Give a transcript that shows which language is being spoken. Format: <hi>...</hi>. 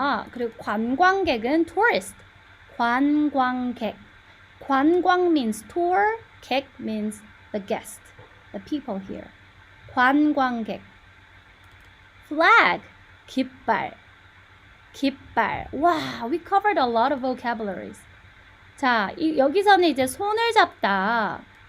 <ko>그리고 관광객은 tourist.</ko> <en>관광객 means tour, 객 means the guest, the people here.</en> <ko>관광객. Flag. 깃발.</ko> <en>Wow, we covered a lot of vocabularies.</en> <ko>자, 여기서는 이제 손을 잡다.</ko>